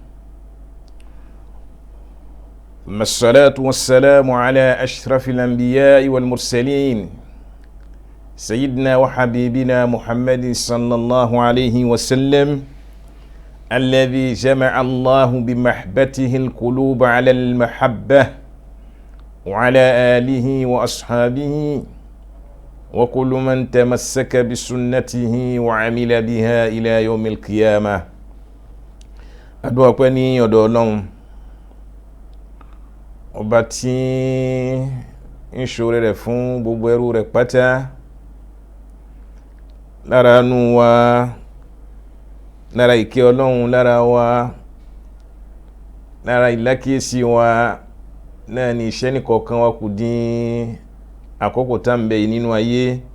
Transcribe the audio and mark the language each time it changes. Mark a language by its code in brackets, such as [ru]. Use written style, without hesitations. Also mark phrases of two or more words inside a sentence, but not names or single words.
[ar] ثم الصلاة والسلام على أشرف الأنبياء والمرسلين سيدنا وحبيبنا محمد صلى الله عليه وسلم الذي جمع الله بمحبته القلوب على المحبة، وعلى آله وأصحابه وكل من تمسك بسنته وعمل بها إلى يوم القيامة. [yo] Adúpẹ́ pẹ́ ní ọ̀dọ̀ Ọlọ́run ọba tí ń ṣoore rẹ̀ fún gbogbo ẹrú rẹ̀ pátá, lára àánú wa, lára ìkẹ́ Ọlọ́run lára wa, lára ìlákíyèsí wa náà ni iṣẹ́ nìkọ̀ọ̀kan wa kù dín àkókò tá ń bẹ yìí nínú ayé.